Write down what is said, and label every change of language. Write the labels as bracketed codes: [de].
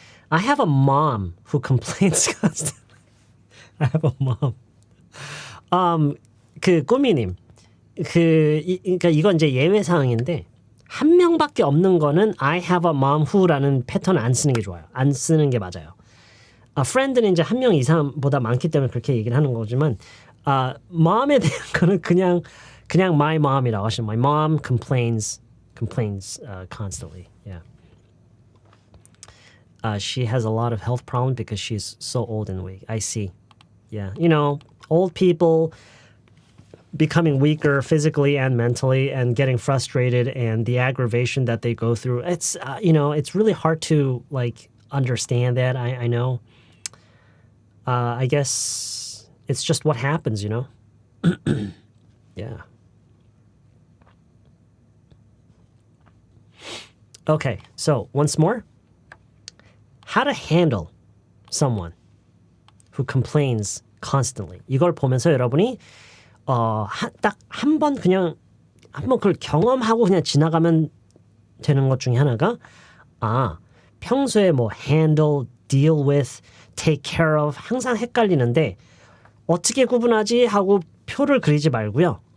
[en] I have a mom who complains constantly. I have a mom. [ko] 꾸미님. 그러니까 이건 이제 예외 사항인데 한 명밖에 없는 거는 [en] I have a mom who [ko] 라는 패턴을 안 쓰는 게 좋아요. 안 쓰는 게 맞아요. friend는 이제 한 명 이상보다 많기 때문에 그렇게 얘기를 하는 거지만 mom에 대한 거는 그냥 my mom이라고 하시면 [en] my mom complains constantly. Yeah. She has a lot of health problems because she's so old and weak. I see. Yeah. You know, old people becoming weaker physically and mentally and getting frustrated and the aggravation that they go through. It's, it's really hard to like understand that. I know. I guess it's just what happens, Yeah. Okay, so once more. How to handle someone who complains constantly. [ko] 이걸 보면서 여러분이 딱 한 번 그걸 경험하고 그냥 지나가면 되는 것 중에 하나가 평소에 뭐 handle, deal with, take care of 항상 헷갈리는데 어떻게 구분하지 하고 표를 그리지 말고요.